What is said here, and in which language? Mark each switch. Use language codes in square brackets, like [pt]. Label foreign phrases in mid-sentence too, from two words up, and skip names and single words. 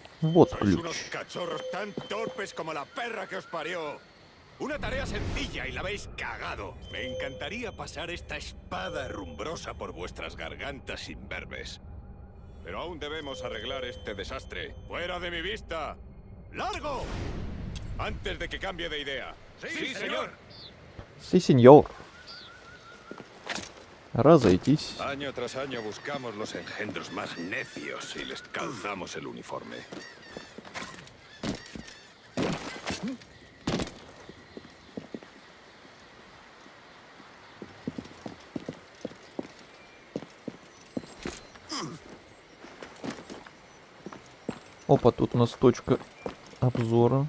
[ru] Вот [es] Sois [ru] ключ. [es] unos cachorros tan torpes como la perra que os parió. Una tarea sencilla y la habéis cagado. Me encantaría pasar esta espada herrumbrosa por vuestras gargantas imberbes. Pero aún debemos arreglar este desastre. ¡Fuera de mi vista! ¡Largo! Antes de que cambie de idea. Sí, señor. Sí, [ru] сеньор. Разойтись. [es] Año tras año buscamos los engendros más necios y les calzamos el uniforme. [ru] Опа, тут у нас точка обзора.